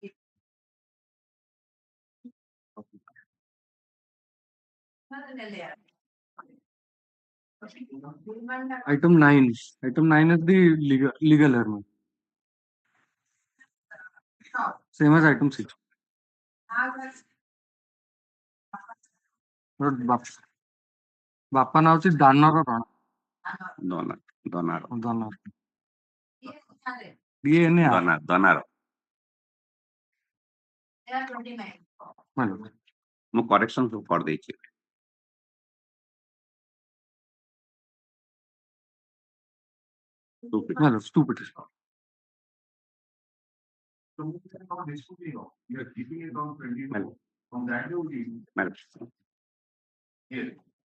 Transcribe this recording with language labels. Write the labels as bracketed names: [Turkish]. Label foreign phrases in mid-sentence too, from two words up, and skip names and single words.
[English] Item 9. Item 9 is the legal error. Same as item 6. [Odia] ବାପା ନାଁ ହଉଛି ଦାନର ରଣ ଦନାର ମୁଁ କରେକ୍ସନ ସବୁ କରିଦେଇଛି [English] stupid. So this could be you are keeping it on 24 from that day.